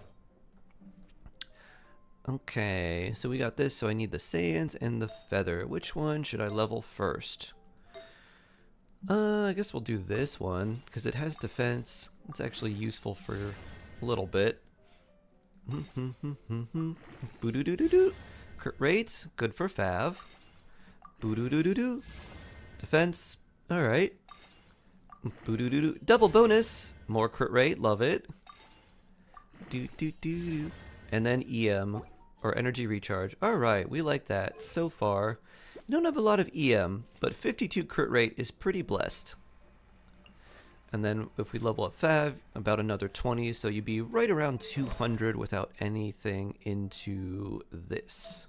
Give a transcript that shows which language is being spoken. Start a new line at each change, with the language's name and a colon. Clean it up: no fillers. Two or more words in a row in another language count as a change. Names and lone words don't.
English: Okay, so we got this, so I need the sands and the feather. Which one should I level first? I guess we'll do this one, because it has defense. It's actually useful for a little bit. Boo-doo-doo-doo-doo. Crit rates, good for Fav. Boo-doo-doo-doo-doo. Defense, alright. Boo-doo-doo-doo. Double bonus, more crit rate, love it. Do-do-do-do. And then EM, or energy recharge. Alright, we like that so far. You don't have a lot of EM, but 52 crit rate is pretty blessed. And then if we level up Fav, about another 20, so you'd be right around 200 without anything into this.